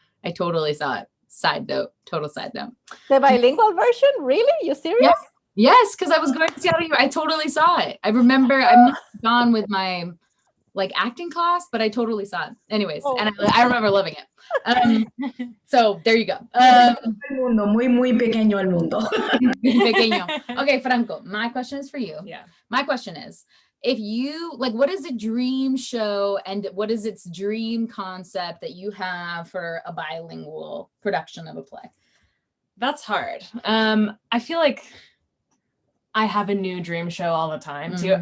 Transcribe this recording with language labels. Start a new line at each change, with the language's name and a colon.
English: I totally saw it. Side note, total side note. The bilingual version? Really? You serious? Yes, because I was going to Seattle. I totally saw it. I remember I must have gone with my like acting class, but I totally saw it. Anyways, and I remember loving it. So there you go.
Spanish: Muy, muy pequeño el mundo. Pequeño.
English: Okay, Franco, my question is for you. Yeah. My question is, if you like, what is a dream show and what is its dream concept that you have for a bilingual production of a play? That's hard. I feel like I have a new dream show all the time too.